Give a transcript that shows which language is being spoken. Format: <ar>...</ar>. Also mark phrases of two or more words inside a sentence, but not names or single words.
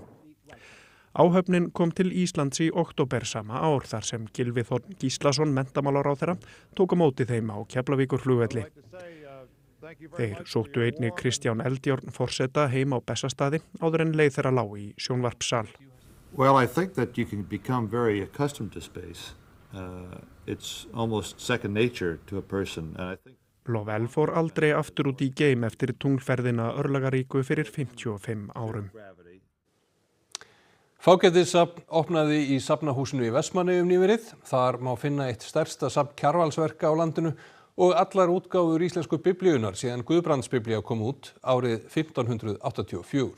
<is>Áhöfnin kom til Íslands í október sama ár þar sem Gylfi Þ. Gíslason menntamálaráðherra tók á móti þeim á Keflavíkurflugvelli. Þeir sóttu einnig Kristján Eldjárn forseta heim á Bessastaði áður en leið þeirra lá í sjónvarpssal.</is> <en>Well, I think that you can become very accustomed to space. It's almost second nature to a person. And I think</en> <is>Lovell fór aldrei aftur út í geim eftir tunglferðina örlagaríku fyrir 55 árum. Fágætissafn opnaði í safnahúsinu í Vestmannaeyjum nýverið. Þar má finna eitt stærsta safn Kjarvalsverka á landinu og allar útgáfur íslensku biblíunar síðan Guðbrandsbiblía kom út árið 1584.</is>